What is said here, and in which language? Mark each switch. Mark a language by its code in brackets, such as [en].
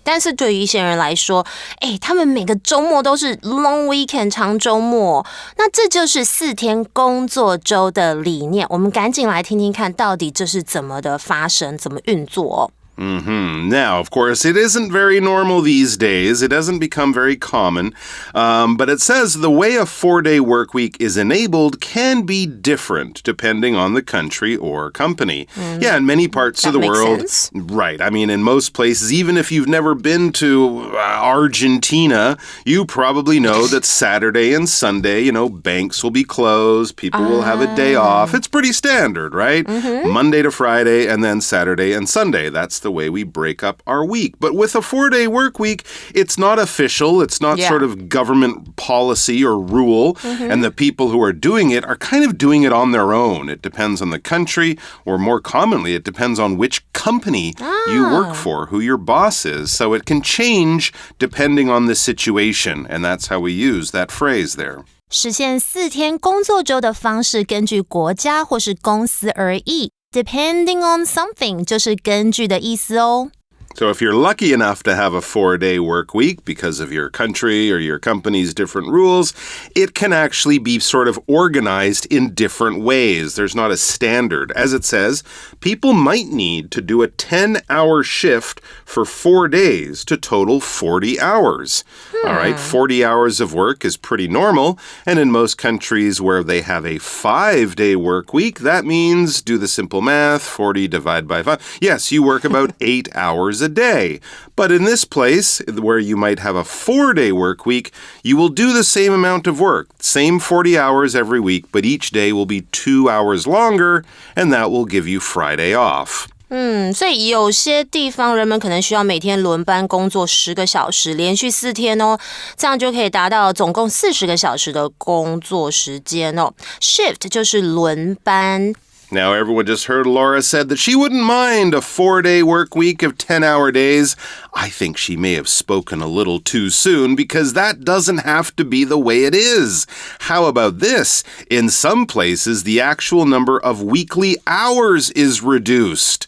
[zh] 但是对于一些人来说，他们每个周末都是 long weekend 长周末，那这就是4天工作周的理念。我们赶紧来听听看，到底这是怎么的发生，怎么运作哦。 [en] Now, of course, it isn't very normal these days. It doesn't become very common. But it says the way a 4-day work week is enabled can be different depending on the country or company. Yeah, in many parts of the world. Sense. Right. I mean, in most places, even if you've never been to Argentina, you probably know that Saturday and Sunday, banks will be closed. People will have a day off. It's pretty standard, right? Monday to Friday and then Saturday and Sunday. That's the way we break up our week. But with a 4-day work week, it's not official. It's not sort of government policy or rule. And the people who are doing it are kind of doing it on their own. It depends on the country, or more commonly, it depends on which company you work for, who your boss is. So it can change depending on the situation. And that's how we use that phrase there. [zh] 实现4天工作周的方式根据国家或是公司而异。 [en] Depending on something [zh] 就是根据的意思哦。 [en] So if you're lucky enough to have a 4-day work week because of your country or your company's different rules, it can actually be sort of organized in different ways. There's not a standard. As it says, people might need to do a 10-hour shift for 4 days to total 40 hours. All right, 40 hours of work is pretty normal. And in most countries where they have a 5-day work week, that means, do the simple math, 40 divided by 5. Yes, you work about 8 hours a day. But in this place, where you might have a 4-day work week, you will do the same amount of work, same 40 hours every week, but each day will be 2 hours longer, and that will give you Friday off. [zh] 所以有些地方人们可能需要每天轮班工作10个小时，连续4天哦，这样就可以达到总共40个小时的工作时间哦。 Shift 就是轮班。 [en] Now, everyone just heard Laura said that she wouldn't mind a 4-day work week of 10-hour days. I think she may have spoken a little too soon because that doesn't have to be the way it is. How about this? In some places, the actual number of weekly hours is reduced.